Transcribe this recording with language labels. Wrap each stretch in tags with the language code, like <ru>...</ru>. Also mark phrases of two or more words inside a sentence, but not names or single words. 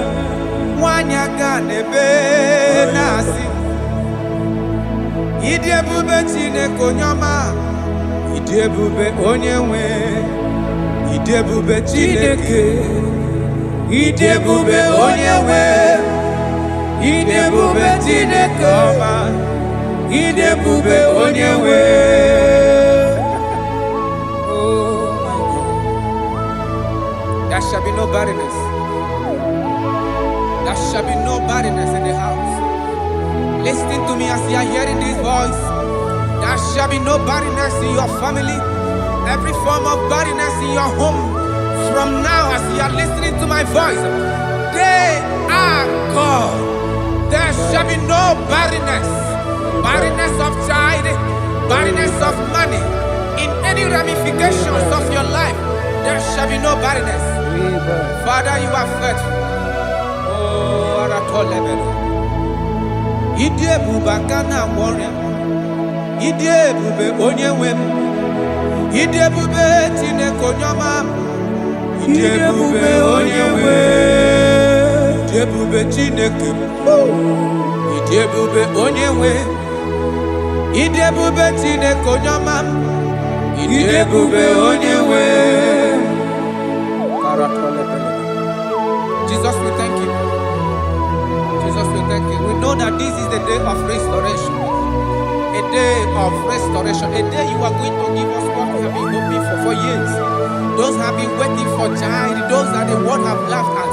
<ig>Nwanyị aga n'ebe na-asị ịdị ebube Chineke onye ọma, ịdị ebube onye nwe, ịdị ebube Chineke, ịdị ebube onye nwe, ịdị ebube Chineke ọma, ịdị ebube onye nwe.</ig> <en>Oh my God. There shall be no barrenness. There shall be no barrenness in the house. Listen to me as you are hearing this voice. There shall be no barrenness in your family. Every form of barrenness in your home. From now, as you are listening to my voice, they are gone. There shall be no barrenness. Barrenness of child, barrenness of money. In any ramifications of your life, there shall be no barrenness. Father, you are faithful. Oh, Aratolebele.</en> <ig>Ịdị ebube aka na-agwọ ọrịa, ịdị ebube onye nwe m, ịdị ebube Chineke onye ọma, ịdị ebube onye nwe, ịdị ebube Chineke, ịdị ebube onye nwe, ịdị ebube Chineke onye ọma, ịdị ebube onye nwe.</ig> <en>Jesus, we thank you. Jesus, we thank you. We know that this is the day of restoration. A day of restoration. A day you are going to give us what we have been hoping for years. Those have been waiting for child. Those that the world have laughed at.</en>